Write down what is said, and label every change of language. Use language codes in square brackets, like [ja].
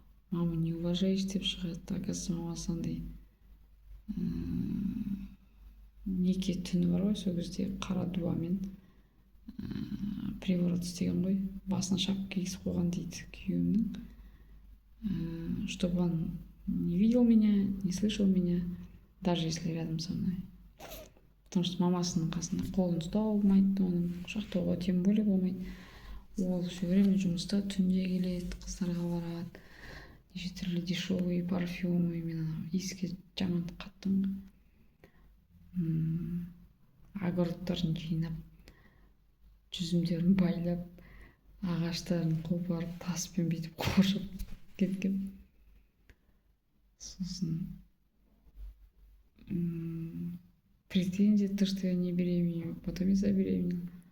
[ru] Мама не уважаешь [kk] деп шығады. Оказывается, мамасы андай неке түні бар ғой, сол кезде қара дуамен приворот істеген ғой. Басына шапка кигізіп қойған дейді күйеуімнің. [ru] Чтобы он не видел меня, не слышал меня, даже если рядом со мной. Потому что [kk] мамасының қасында қолын ұстау болмайды, оның құшақтауға [ru] тем более [kk] болмайды. Ол [ru] все время [kk] жұмыста, түнде келеді, қыздарға барады. Неше түрлі [ru] дешевый парфюмы, [kk] мен иіске жаман қаттым. Огородтарын жинап, жүзімдерін байлап, ағаштарын қопарып, таспен бүйтіп қоршап кеткен. [ru] Сосын претензия, то, что я не беременна, потом я забеременела.